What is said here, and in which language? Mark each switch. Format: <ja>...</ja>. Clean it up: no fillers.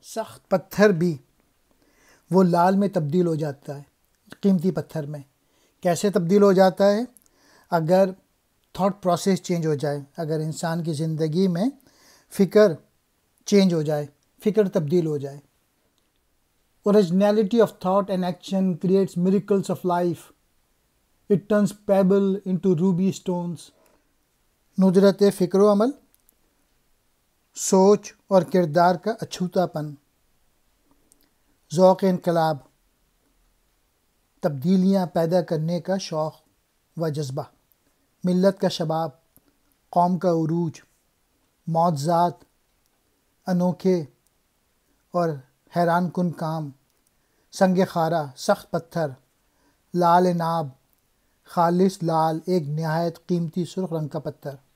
<ur>سخت پتھر بھی وہ لال میں تبدیل ہو جاتا ہے. قیمتی پتھر میں کیسے تبدیل ہو جاتا ہے؟ اگر تھاٹ پروسیس چینج ہو جائے، اگر انسان کی زندگی میں فکر چینج ہو جائے، فکر تبدیل ہو جائے.</ur> <en>Originality of thought and action creates miracles of life. It turns pebble into ruby stones.</en> <ur>ندرت فکر و عمل، سوچ اور کردار کا اچھوتا پن، ذوق انقلاب، تبدیلیاں پیدا کرنے کا شوق و جذبہ، ملت کا شباب، قوم کا عروج، معجزات، انوکھے اور حیران کن کام، سنگ خارہ، سخت پتھر، لال ناب، خالص لال، ایک نہایت قیمتی سرخ رنگ کا پتھر.</ur>